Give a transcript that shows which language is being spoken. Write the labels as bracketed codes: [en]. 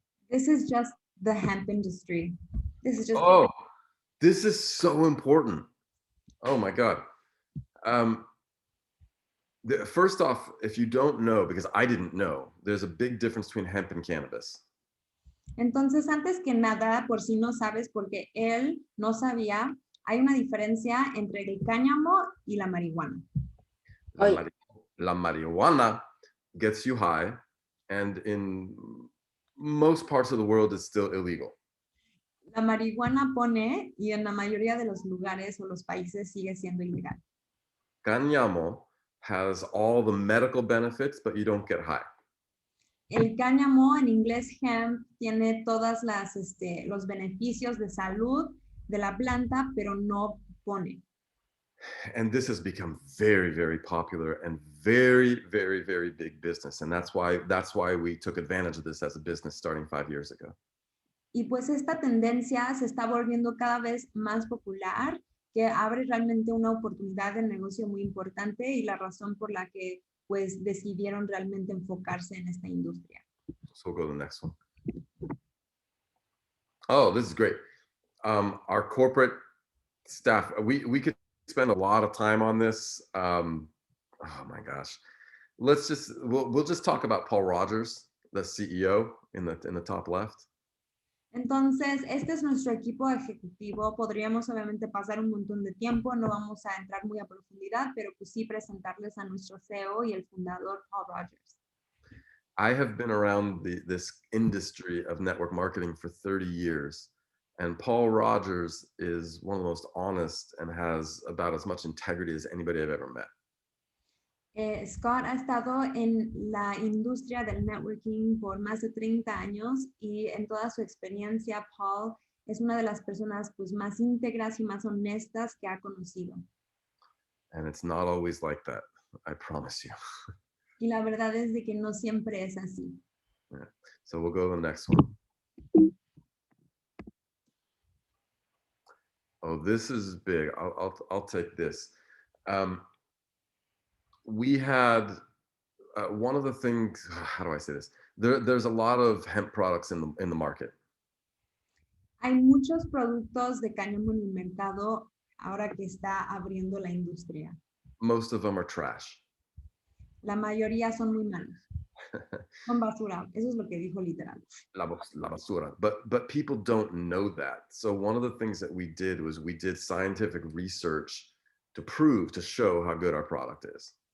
[en] This is just the hemp industry. This is just. Oh, this is so important. Oh my God. First off, if you don't know, because I didn't know, there's a big difference between hemp and cannabis. [es] Entonces, antes que nada, por si no sabes, porque él no sabía, hay una diferencia entre el cáñamo y la marihuana. [en] La marijuana gets you high, and in most parts of the world, it's still illegal. [es] La marihuana pone, y en la mayoría de los lugares o los países sigue siendo ilegal. [en] Cáñamo has all the medical benefits, but you don't get high. [es] El cáñamo, en inglés hemp, tiene todas los beneficios de salud de la planta, pero no pone. [en] And this has become very, very popular and very, very, very big business. And that's why we took advantage of this as a business starting 5 years ago. [es] Y pues esta tendencia se está volviendo cada vez más popular, que abre realmente una oportunidad de negocio muy importante y la razón por la que pues decidieron realmente enfocarse en esta industria. [en] So we'll go to the next one. Oh, this is great. Our corporate staff, we could spend a lot of time on this. Oh my gosh. we'll just talk about Paul Rogers, the CEO in the top left. [es] Entonces, este es nuestro equipo ejecutivo. Podríamos obviamente pasar un montón de tiempo, no vamos a entrar muy a profundidad, pero pues sí presentarles a nuestro CEO y el fundador Paul Rogers. [en] I have been around this industry of network marketing for 30 years, and Paul Rogers is one of the most honest and has about as much integrity as anybody I've ever met. [es] Scott ha estado en la industria del networking por más de 30 años y en toda su experiencia, Paul es una de las personas pues, más íntegras y más honestas que ha conocido. [en] And it's not always like that, I promise you. [es] Y la verdad es de que no siempre es así. [en] Yeah. So we'll go to the next one. Oh, this is big. I'll take this. We had one of the things. How do I say this? There's a lot of hemp products in the market. [es] Hay muchos productos de cáñamo en el mercado ahora que está abriendo la industria. [en] Most of them are trash. [es] La mayoría son muy malos. Son basura. Eso es lo que dijo literal. La basura. [en] But people don't know that. So one of the things that we did was we did scientific research to show how good our product is.